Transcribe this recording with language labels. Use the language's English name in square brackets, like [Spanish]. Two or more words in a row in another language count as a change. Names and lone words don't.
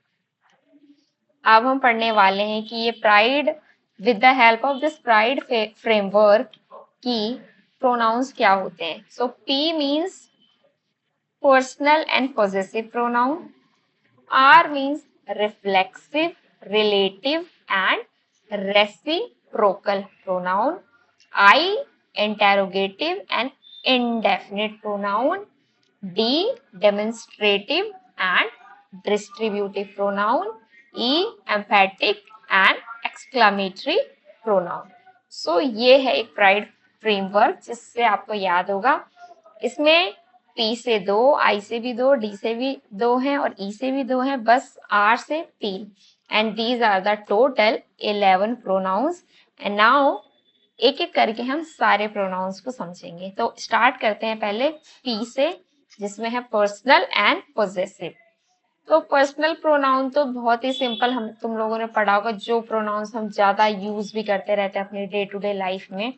[Hindi] अब हम पढ़ने वाले हैं कि ये [English] pride with the help of this pride framework [Hindi] की प्रोनाउंस क्या होते हैं. [English] so P means personal and possessive pronoun. R means reflexive, relative and reciprocal pronoun. I interrogative and indefinite pronoun. D demonstrative and distributive pronoun. E emphatic and exclamatory pronoun. [Hindi] So ये है एक प्राइड फ्रेमवर्क जिससे आपको याद होगा. इसमें P से दो, I से भी दो, D से भी दो हैं और E से भी दो हैं, बस R से 3. [English] And these are the total 11 pronouns. And now [Hindi] एक एक करके हम सारे प्रोनाउंस को समझेंगे. तो स्टार्ट करते हैं पहले पी से जिसमें है [English] personal and possessive. [Hindi] तो पर्सनल प्रोनाउन तो बहुत ही सिंपल, हम तुम लोगों ने पढ़ा होगा, जो प्रोनाउंस हम ज्यादा यूज भी करते रहते हैं अपनी [English] day to day life [Hindi] में.